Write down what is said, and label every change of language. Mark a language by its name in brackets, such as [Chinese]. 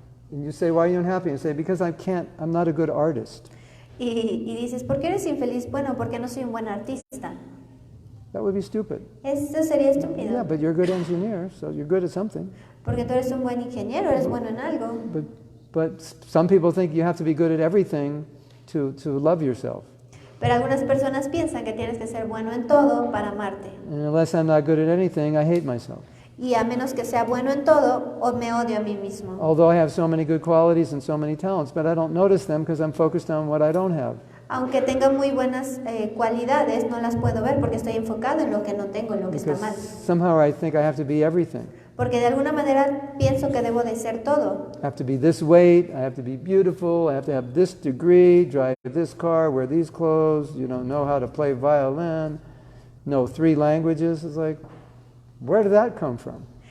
[English] And you say, why are you unhappy? And I say, because I'm not a good artist. [Spanish] Y dices, ¿por qué eres infeliz? Bueno, porque no soy un buen artista. [English] That would be stupid. [Spanish] Eso sería estúpido. [English] Yeah, but you're a good engineer, so you're good at something. [Spanish] Porque tú eres un buen ingeniero, eres bueno en algo. [English] But some people think you have to be good at everything to love yourself. [Spanish] Pero algunas personas piensan que tienes que ser bueno en todo para amarte. [English] And unless I'm not good at anything, I hate myself. [Spanish] Y a menos que sea bueno en todo, o me odio a mí mismo. [English] Although I have so many good qualities and so many talents, but I don't notice them because I'm focused on what I don't have. [Spanish] Aunque tenga muy buenas cualidades, no las puedo ver porque estoy enfocado en lo que no tengo, en lo que está [English] Because [Spanish] mal. [English] somehow I think I have to be everything. [Spanish] Porque de alguna manera pienso que debo de ser todo. [English] I have to be this weight, I have to be beautiful, I have to have this degree, drive this car, wear these clothes, know how to play violin, know 3 languages. It's like, where did that come from?